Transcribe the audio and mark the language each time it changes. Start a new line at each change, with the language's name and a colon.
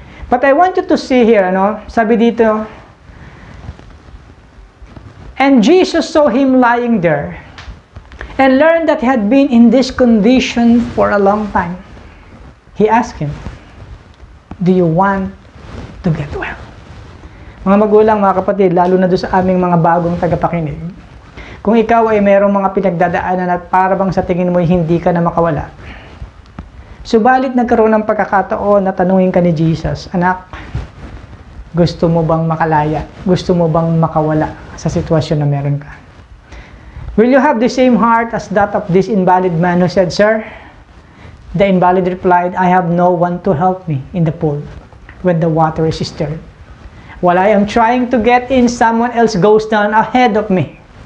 English: But I want you to see here,
Filipino: sabi dito,
English: and Jesus saw him lying there, and learned that he had been in this condition for a long time. He asked him, do you want to get well?
Filipino: Mga magulang, mga kapatid, lalo na doon sa aming mga bagong tagapakinig, kung ikaw ay mayroong mga pinagdadaanan at para bang sa tingin mo hindi ka na makawala, subalit nagkaroon ng pagkakataon na tanungin ka ni Jesus, anak, gusto mo bang makalaya? Gusto mo bang makawala sa sitwasyon na meron ka?
English: Will you have the same heart as that of this invalid man who said, Sir? The invalid replied, I have no one to help me in the pool when the water is stirred. While I am trying to get in, someone else goes down ahead of me.